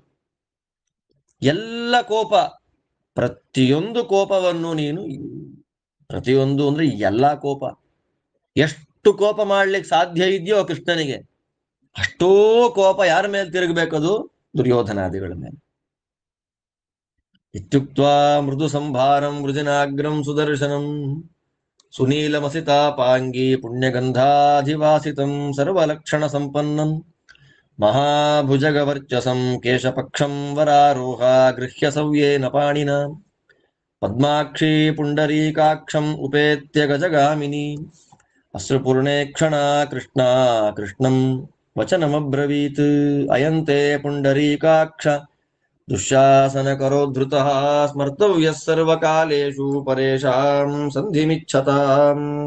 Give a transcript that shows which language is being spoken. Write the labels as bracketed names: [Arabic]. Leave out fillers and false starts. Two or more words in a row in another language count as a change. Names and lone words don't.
[Kannada] ಎಲ್ಲ ಕೋಪ, ಪ್ರತಿಯೊಂದು ಕೋಪವನ್ನು ನೀನು, ಪ್ರತಿಯೊಂದು ಅಂದ್ರೆ ಎಲ್ಲಾ ಕೋಪ, ಎಷ್ಟು ಕೋಪ ಮಾಡ್ಲಿಕ್ಕೆ ಸಾಧ್ಯ ಇದೆಯೋ ಕೃಷ್ಣನಿಗೆ ಅಷ್ಟೋ ಕೋಪ ಯಾರ ಮೇಲೆ ತಿರುಗಬೇಕದು? ದುರ್ಯೋಧನಾದಿಗಳ ಮೇಲೆ. [Sanskrit] ಇತ್ಯುಕ್ತ್ವಾ ಮೃದು ಸಂಭಾರಂ ವೃಜಿನಾಗ್ರಂ ಸುದರ್ಶನಂ ಸುನೀಲಮಸಿತಾಪಾಂಗಿ ಪುಣ್ಯಗಂಧಾಧಿವಾಸಿತಂ ಸರ್ವಲಕ್ಷಣ ಸಂಪನ್ನಂ ಮಹಾಭುಜಗವರ್ಚಸಂ ಕೇಶಪಕ್ಷಂ ವರಾರೋಹ ಗೃಹ್ಯ ಸವ್ಯೇನ ಪಾಣಿನ ಪದ್ಮಾಕ್ಷಿ ಪುಂಡರೀಕಾಕ್ಷಂ ಉಪೇತ್ಯ ಗಜಗಾಮಿನಿ ಅಶ್ರುಪೂರ್ಣೇಕ್ಷಣ ಕೃಷ್ಣ ಕೃಷ್ಣಂ ವಚನಮಬ್ರವೀತ್ ಅಯಂತೆ ಪುಂಡರೀಕಾಕ್ಷ ದುಶ್ಯಾಸನ ಕರೋದ್ಧೃತಃ ಸ್ಮರ್ತವ್ಯಃ ಸರ್ವಕಾಲೇಷು ಪರೇಷಾಂ ಸಂಧಿಮಿಚ್ಛತಾಂ.